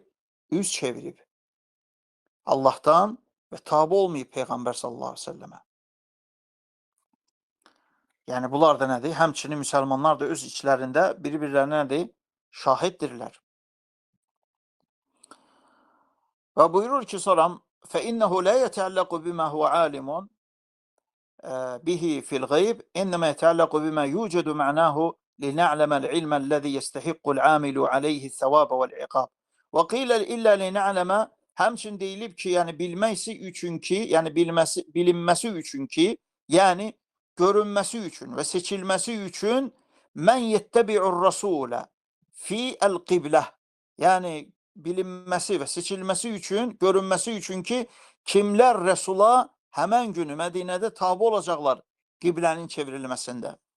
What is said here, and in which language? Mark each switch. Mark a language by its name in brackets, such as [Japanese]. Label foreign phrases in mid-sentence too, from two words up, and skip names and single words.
[Azerbaijani] Üz çevirib Allahdan və tabe olmayıb Peyğəmbər [Arabic] صلى الله عليه وسلم. [Azerbaijani] Yəni bunlar da nədir? Həmçinin müsəlmanlar da öz içlərində bir-birlərinə nədir? Şahiddirlər. Və buyurur ki, sonra [Arabic] فَإِنَّهُ لَا يَتَعَلَّقُ بِمَا هُوَ عَالِمٌ بِهِ فِي الْغَيْبِ إِنَّمَا يَتَعَلَّقُ بِمَا يُوجَدُ مَعْنَاهُ لِنَعْلَمَ الْعِلْمَ الَّذِي يَسْتَحِقُّ الْعَامِلُ عَلَيْهِ الثَّوَابَ وَالْعِقَابَ وَقِيلَ إِلَّا لِنَعْلَمَ [Azerbaijani] Həmçin deyilib ki, yəni bilməsi üçün ki, yəni bilinməsi üçün ki, yəni görünməsi üçün və seçilməsi üçün [Arabic] من يتبع الرسول في القبلة. [Azerbaijani] Yəni bilinməsi və seçilməsi üçün, görünməsi üçün ki, kimlər Rəsula həmən günü Mədinədə tabe olacaqlar qiblənin çevrilməsində.